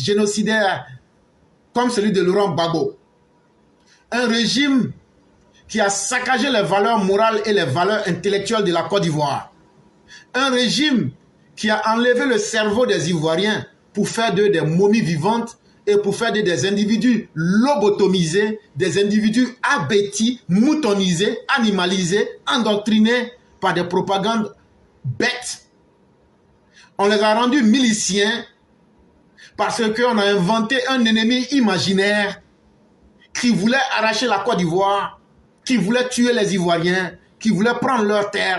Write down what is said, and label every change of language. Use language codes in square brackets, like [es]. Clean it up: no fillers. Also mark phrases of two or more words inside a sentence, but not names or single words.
[fr] génocidaire, comme celui de Laurent Gbagbo, un régime qui a saccagé les valeurs morales et les valeurs intellectuelles de la Côte d'Ivoire, un régime qui a enlevé le cerveau des Ivoiriens pour faire d'eux des momies vivantes et pour faire d'eux des individus lobotomisés, des individus abétis, moutonisés, animalisés, endoctrinés par des propagandes bêtes. On les a rendus miliciens parce qu'on a inventé un ennemi imaginaire qui voulait arracher la Côte d'Ivoire, qui voulait tuer les Ivoiriens, qui voulait prendre leurs terres.